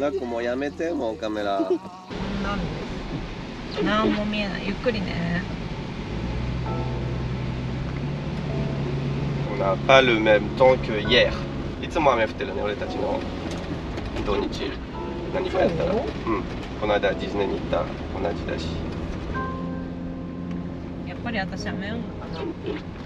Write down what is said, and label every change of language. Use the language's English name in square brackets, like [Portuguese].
[Japanese] ラコもうやめてもうカメラ。なんも見えない。ゆっくりね。 [French] On n'a pas le même temps que hier. [Japanese] いつも雨降ってるね俺たちの土日。何かやったら、うん、この間ディズニーに行った同じだし。やっぱり私雨読むのかな。